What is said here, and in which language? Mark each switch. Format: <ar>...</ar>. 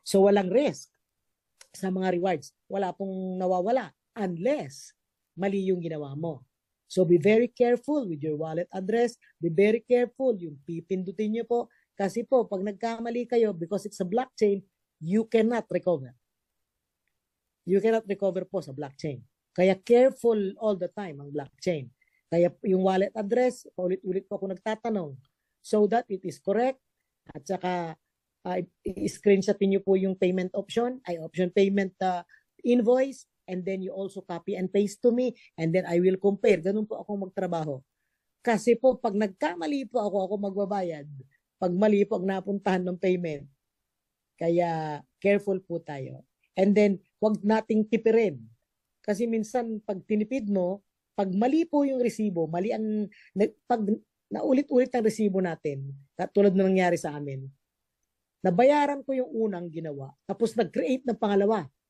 <tl>So, walang risk sa mga rewards. Wala pong nawawala unless mali yung ginawa mo.</tl> <en>So, be very careful with your wallet address. Be very careful</en> <tl>yung pipindutin nyo po. Kasi po, pag nagkamali kayo,</tl> <en>because it's a blockchain, you cannot recover. You cannot recover po sa blockchain.</en> <tl>Kaya careful all the time ang blockchain. Kaya yung wallet address, ulit-ulit po ako nagtatanong</tl> <en>so that it is correct.</en> <tl>At saka, i-screenshotin nyo po</tl> <en>yung payment option, option payment invoice, and then you also copy and paste to me, and then I will compare.</en> <tl>Ganun po ako magtrabaho. Kasi po, pag nagkamali po ako magbabayad. Pag mali po ang napuntahan ng payment. Kaya careful po tayo.</tl> <en>And then,</en> <tl>wag nating tipirin. Kasi minsan, pag tinipid mo, pag mali po yung resibo, pag naulit-ulit ang resibo natin, katulad na nangyari sa amin, nabayaran ko yung unang ginawa, tapos nag-create ng pangalawa.</tl>